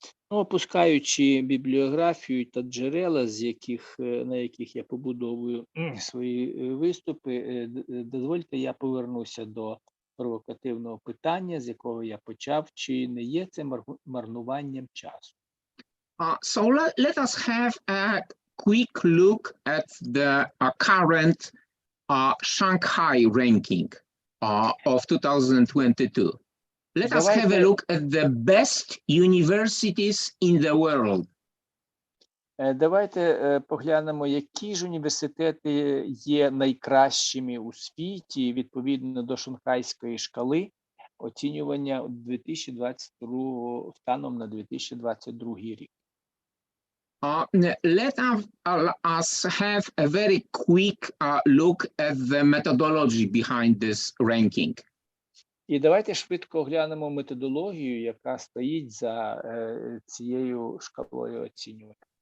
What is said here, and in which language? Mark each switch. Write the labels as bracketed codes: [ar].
[uk] Опускаючи бібліографію та джерела, на яких я побудовую свої виступи, дозвольте, я повернуся до провокативного питання, з якого я почав, чи не є це марнуванням часу. [en] So let us have a quick look at the current Shanghai ranking of 2022. Let us have a look at the best universities in the world. [uk] Давайте поглянемо, які ж університети є найкращими у світі відповідно до Шанхайської шкали оцінювання 2022 станом на 2022 рік. [en] Let us have a very quick look at the methodology behind this ranking. [uk] І давайте швидко оглянемо методологію, яка стоїть за цією шкалою оцінювання.